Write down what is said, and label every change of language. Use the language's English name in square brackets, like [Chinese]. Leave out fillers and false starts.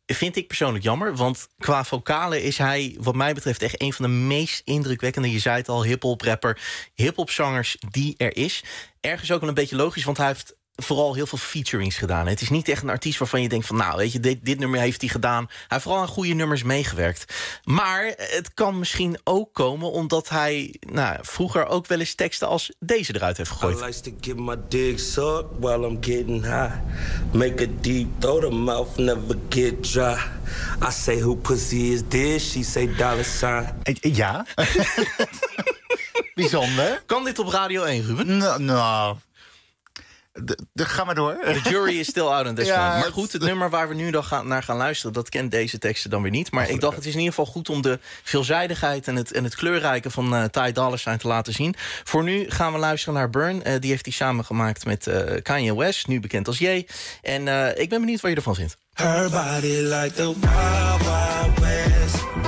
[Dutch] Vind ik persoonlijk jammer, want qua vocale is hij wat mij betreft echt een van de meest indrukwekkende, je zei het al, hiphop rapper, hiphop zangers die er is. Ergens ook wel een beetje logisch, want hij heeft vooral heel veel featurings gedaan. Het is niet echt een artiest waarvan je denkt van, nou, weet je, dit nummer heeft hij gedaan. Hij heeft vooral aan goede nummers meegewerkt. Maar het kan misschien ook komen omdat hij, nou, vroeger ook wel eens teksten als deze eruit heeft gegooid. [English] I like to get my dick sucked while I'm getting high. Make a deep throat, a mouth never get dry. I say, who pussy is this? She say, dollar sign. [Dutch] Ja. Bijzonder. Kan dit op Radio 1, Ruben? Nou. Ga maar door. [English] The jury is still out on this one. [Dutch] Ja, maar goed, het nummer waar we nu dan naar gaan luisteren, dat kent deze teksten dan weer niet. Maar ik dacht, het is in ieder geval goed om de veelzijdigheid en het kleurrijke van Ty Dolla Sign te laten zien. Voor nu gaan we luisteren naar Burn. Die heeft hij samengemaakt met Kanye West, nu bekend als Ye. En ik ben benieuwd wat je ervan vindt. [English] Her body like the wild, wild west.